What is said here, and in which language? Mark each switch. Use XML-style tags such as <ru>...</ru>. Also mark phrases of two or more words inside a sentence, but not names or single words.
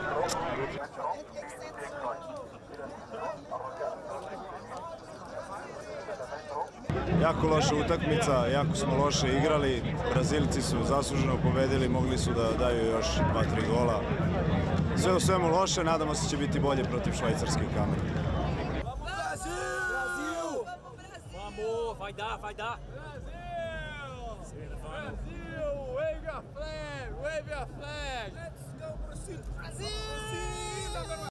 <sr>Jako loša utakmica, jako smo loše igrali. Brazilci su zasluženo pobedili, mogli su da daju još 2-3 gola. Sve u svemu loše, nadamo se će biti bolje protiv švajcarskih kamera.</sr> <pt>Brasil! Vamos, vai dar, vai dar! Brasil!</pt> <en>Wave your flag! Wave your flag! Let's go,</en> <pt>Brasil! Brasil!</pt>